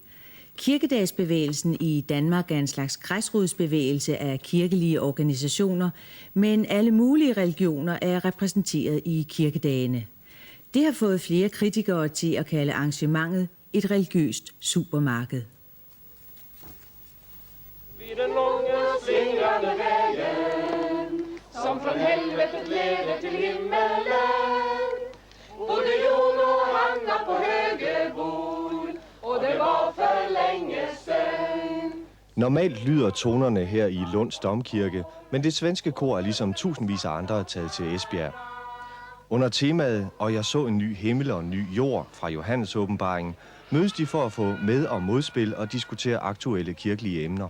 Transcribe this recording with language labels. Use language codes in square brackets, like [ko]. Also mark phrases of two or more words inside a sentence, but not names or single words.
[da] Kirkedagsbevægelsen i Danmark er en slags græsrodsbevægelse af kirkelige organisationer, men alle mulige religioner er repræsenteret i kirkedagene. Det har fået flere kritikere til at kalde arrangementet et religiøst supermarked. [sv] Vid den långa slingrande vägen som från helvetet leder till himmelen bodde Jon och Hanna på Högebol och det var för länge sedan. [da] Normalt lyder tonerne her i Lunds Domkirke, men det svenske kor er ligesom tusindvis af andre taget til Esbjerg. Under temaet "Og jeg så en ny himmel og en ny jord" fra Johannes åbenbaringen, mødes de for at få med- og modspil og diskutere aktuelle kirkelige emner.